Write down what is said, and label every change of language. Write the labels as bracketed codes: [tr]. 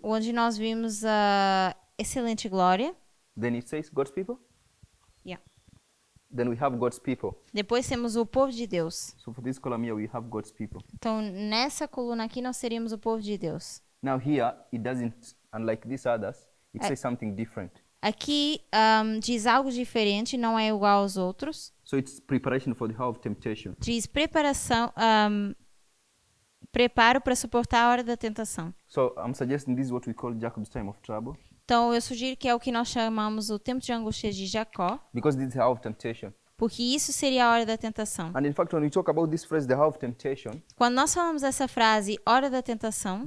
[pt] onde nós vimos a excelente glória. [en] Then it says God's people. Yeah. Then we have God's people. [pt] Depois temos o povo de Deus. [en] So for this column here we have God's people. [pt] Então nessa coluna aqui nós teríamos o povo de Deus. [en] Now here it doesn't, unlike these others, it says something different. [pt] Aqui diz algo diferente, não é igual aos outros. [en] So it's preparation for the hour of temptation. [pt] Diz preparação, preparo para suportar a hora da tentação. [en] So I'm suggesting this is what we call Jacob's time of trouble, [pt] Então eu sugiro que é o que nós chamamos o tempo de angústia de Jacó, [en] because this is the hour of temptation. [pt] porque isso seria a hora da tentação. [en] And in fact, when we talk about this phrase, the hour of temptation, [pt] Quando nós falamos essa frase, hora da tentação,